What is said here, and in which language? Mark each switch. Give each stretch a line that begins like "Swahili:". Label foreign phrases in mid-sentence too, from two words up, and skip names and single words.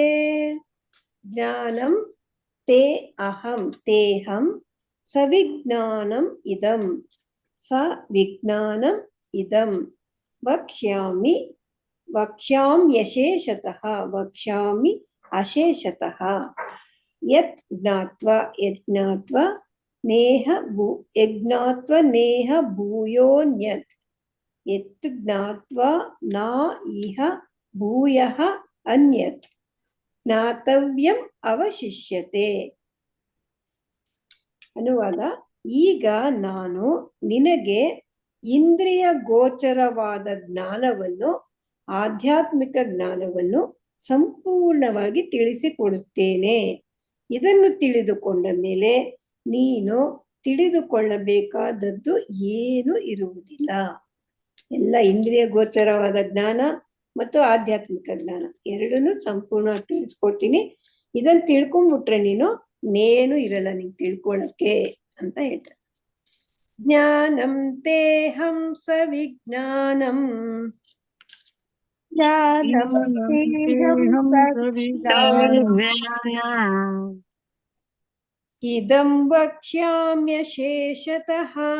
Sanskrit: ಜ್ಞಾನಂ ते अहं तेहं सविज्ञानम् इदं सविज्ञानम् इदं वक्ष्याम्यशेषतः वक्ष्यामि अशेषतः यत् ज्ञात्वा नेह भूयोन्यत् यत् ज्ञात्वा न इह भूयः अन्यत् ಜ್ಞಾತವ್ಯಂ ಅವಶಿಷ್ಯತೆ.
Kannada: ಅನುವಾದ: ಈಗ ನಾನು ನಿನಗೆ ಇಂದ್ರಿಯ ಗೋಚರವಾದ ಜ್ಞಾನವನ್ನು, ಆಧ್ಯಾತ್ಮಿಕ ಜ್ಞಾನವನ್ನು ಸಂಪೂರ್ಣವಾಗಿ ತಿಳಿಸಿಕೊಡುತ್ತೇನೆ. ಇದನ್ನು ತಿಳಿದುಕೊಂಡ ಮೇಲೆ ನೀನು ತಿಳಿದುಕೊಳ್ಳಬೇಕಾದದ್ದು ಏನೂ ಇರುವುದಿಲ್ಲ. ಎಲ್ಲ ಇಂದ್ರಿಯ ಗೋಚರವಾದ ಜ್ಞಾನ ಮತ್ತು ಆಧ್ಯಾತ್ಮಿಕ ಜ್ಞಾನ ಎರಡನ್ನೂ ಸಂಪೂರ್ಣ ತಿಳಿಸ್ಕೊಡ್ತೀನಿ. ಇದನ್ನ ತಿಳ್ಕೊಂಡ್ಬಿಟ್ರೆ ನೀನು ಇರಲ್ಲ ನಿಂಗೆ ತಿಳ್ಕೊಳಕ್ಕೆ ಅಂತ ಹೇಳ್ತಾರೆ.
Sanskrit: ಜ್ಞಾನಂ ತೇಹಂ ಸವಿಜ್ಞಾನಂ ಇದಂ ವಕ್ಷ್ಯಾಮ್ಯಶೇಷತಃ